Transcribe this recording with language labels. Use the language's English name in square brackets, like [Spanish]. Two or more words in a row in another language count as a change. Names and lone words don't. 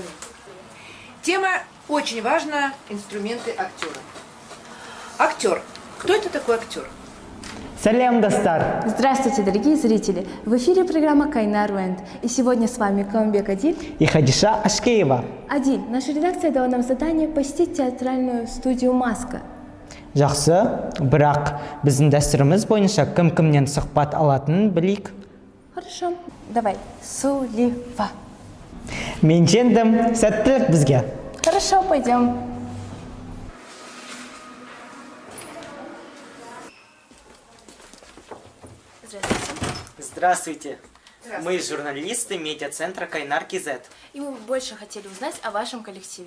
[Russian] Тема очень важная – инструменты актера. Актер. Кто это такой актер? [Kazakh] Салям, Дастар! [Russian] Здравствуйте, дорогие зрители! В эфире программа Кайнар Уэнд. И сегодня с вами Камбек Адиль И Хадиша Ашкеева. Адиль, наша редакция дала нам задание посетить театральную студию «Маска». [Kazakh] Жақсы, бірақ біздің дәстүріміз бойынша кім-кімнен сұхбат алатынын білейік. [Russian] Хорошо. Давай. Сулива. [Kazakh] Мен жеңдім, сәттілік бізге. [Russian] Хорошо, пойдем. Здравствуйте. Мы журналисты медиацентра Кайнар КЗ. И мы больше хотели узнать о вашем коллективе.